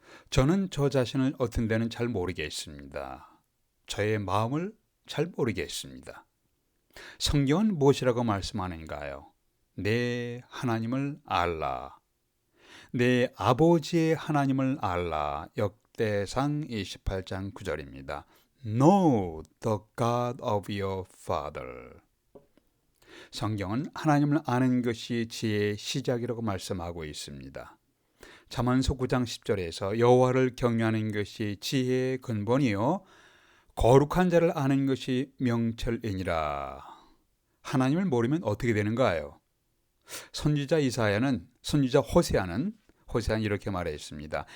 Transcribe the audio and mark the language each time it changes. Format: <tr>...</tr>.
<ko>저는 저 자신을 어떤 데는 잘 모르겠습니다. 저의 마음을 잘 모르겠습니다. 성경은 무엇이라고 말씀하는가요? 내 하나님을 알라. 내 아버지의 하나님을 알라. 역대상 28장 9절입니다.</ko> <en>Know the God of your father.</en> <ko>성경은 하나님을 아는 것이 지혜의 시작이라고 말씀하고 있습니다. 잠언서 9장 10절에서 여호와를 경외하는 것이 지혜의 근본이요 거룩한 자를 아는 것이 명철이니라. 하나님을 모르면 어떻게 되는가요? 선지자 호세아는 이렇게 말했습니다.</ko>